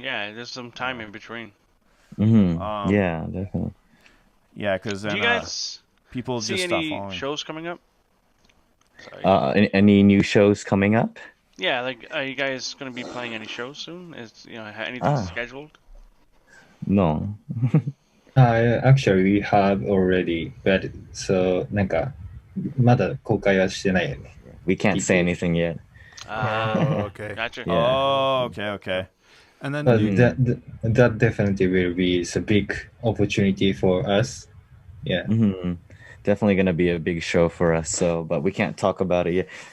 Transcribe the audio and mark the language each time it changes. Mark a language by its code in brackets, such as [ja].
[en] Yeah, there's some time in between. Yeah, definitely. Yeah, because then Do you guys people see just stop any following. shows coming up? Sorry. Any new shows coming up? Yeah, like, are you guys going to be playing any shows soon? Is anything scheduled? No. Actually, we have already, but so [ja] なんかまだ公開はしてないよね。 [en] We can't say anything yet. Okay. Gotcha. Yeah. Oh, okay. And then But that definitely will be a big opportunity for us. Yeah. Definitely going to be a big show for us. So, but we can't talk about it yet.